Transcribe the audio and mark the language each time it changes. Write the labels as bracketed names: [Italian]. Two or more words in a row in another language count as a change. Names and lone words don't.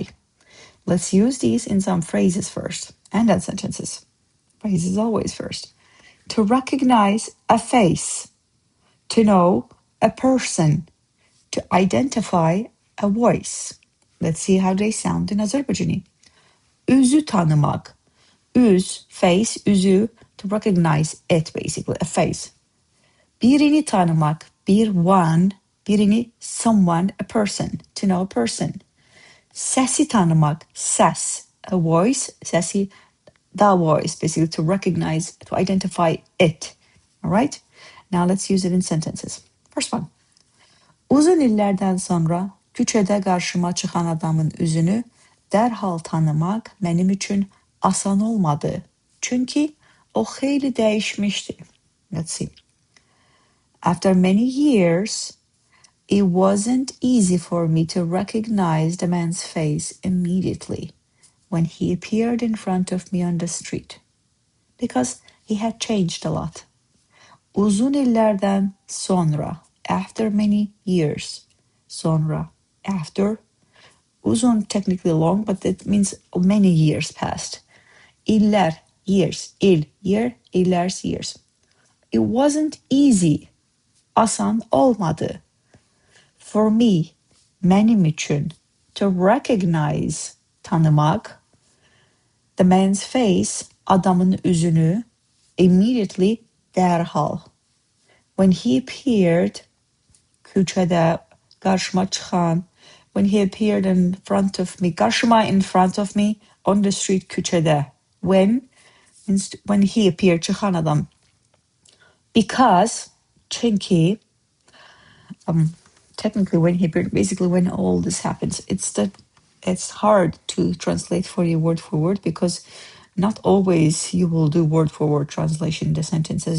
[English] Let's use these in some phrases first, and then sentences. Phrases always first. To recognize a face, to know a person, to identify a voice. Let's see how they sound in Azerbaijani. [Azerbaijani] Üzü TANIMAQ. Üz, face, üzü, [English] to recognize it, basically, a face. [Azerbaijani] Birini TANIMAQ, bir one, birini, [English] someone, a person, to know a person. [Azerbaijani] Səsi TANIMAQ, ses, [English] a voice, [Azerbaijani] səsi, [English] the voice, basically to recognize, to identify it. All right? Now let's use it in sentences. First one. [Azerbaijani] Uzun illərdən sonra küçədə qarşıma çıxan adamın üzünü dərhal tanımaq mənim üçün asan olmadı. Çünki o xeyli dəyişmişdi. [English] Let's see. After many years, it wasn't easy for me to recognize the man's face immediately when he appeared in front of me on the street, because he had changed a lot. [Azerbaijani] Uzun illərdən sonra, [English] after many years, sonra, after, uzun technically long, but it means many years passed. İllər, years, year, illər, years. It wasn't easy, [Azerbaijani] asan olmadı. [English] For me, [Azerbaijani] mənim üçün, [English] to recognize, tanımaq, the man's face, [Azerbaijani] adamın üzünü, immediately, dərhal. [English] When he appeared, [Azerbaijani] küçədə, qarşıma çıxan, [English] when he appeared in front of me, qarşıma in front of me, on the street, küçədə. When means when he appeared, [Azerbaijani] çıxan adam. [English] Because, çünki, technically when he appeared, basically when all this happens, it's hard to translate for you word for word because not always you will do word for word translation in the sentences.